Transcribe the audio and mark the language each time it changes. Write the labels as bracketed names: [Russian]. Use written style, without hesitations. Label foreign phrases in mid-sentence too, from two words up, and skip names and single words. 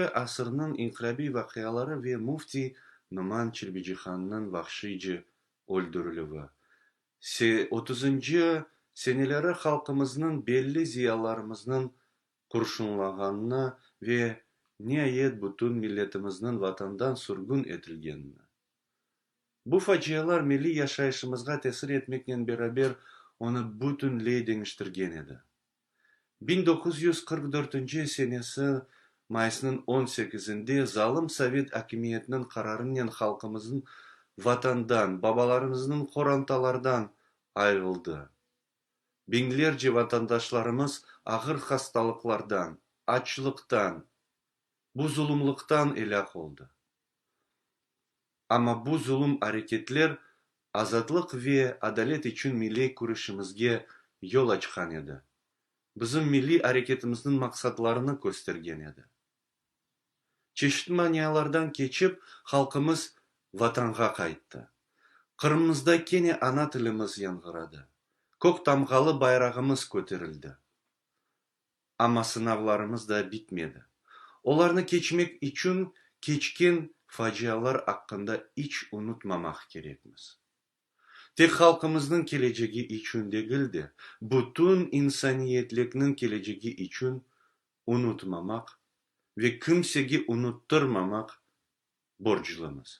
[Crimean Tatar] asırın inkılabi vakayaları ve Mufti Numan Çilbicihan'ın vahşice öldürülüğü. 30. seneleri halkımızın belli ziyalarımızın kurşunlanğanına ve nihayet bütün milletimizin vatandan sürgün etilgenine. Bu facialar milli yaşayışımızga tesir etmekle beraber onu bütünley değiştirgen edi. 1944 senesi Mayıs'ın 18'inde zalim Sovet hakimiyetinin kararıyla halkımızın vatandan, babalarımızın korantalardan ayrıldı. Binlerce vatandaşlarımız ağır hastalıklardan, açlıktan, bu zulümlükten helak oldu. Ama bu zulüm hareketler azatlık ve adalet için milli kuruşumuzga yol açkan edi. Bizim milli hareketimizin maksatlarını göstergen edi. Çeşitli maniyalardan geçip halkımız vatanga kayıttı. Kırımızda kene ana tilimiz yankıradı. Kök damgalı bayrağımız köterildi. Ama sınavlarımız da bitmedi. Onlarını geçmek için geçkin facialar hakkında hiç unutmamak gerekmez. tek halkımızın geleceği için değil de bütün insaniyetliknin geleceği için unutmamak ve kimseyi unutturmamak borçlumuz.